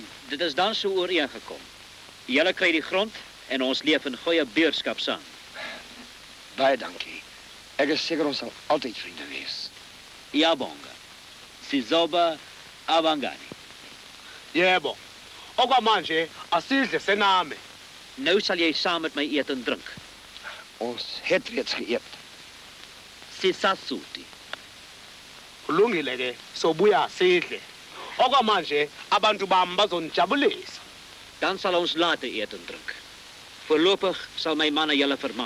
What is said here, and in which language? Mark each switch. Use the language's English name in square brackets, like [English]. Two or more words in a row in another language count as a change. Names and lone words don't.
[Afrikaans] Dit is dan so ooreengekom. Julle kry die grond en ons leef in goeie buurskap saam. Baie dankie. Ek is seker ons sal altyd vriende wees. [Zulu] Iyabonga. Sizoba abangani. Yebo. Okwamanje asidle sename. [Afrikaans] Nou sal jy saam met my eet en drink. Ons het reeds geëet. [Zulu] Sisasuti. Kulungile ke, sobuya sidle. Okwamanje abantu bami bazonijabulisa. [Afrikaans] Dan sal ons later eet en drink. Voorlopig sal my manne julle vermaak.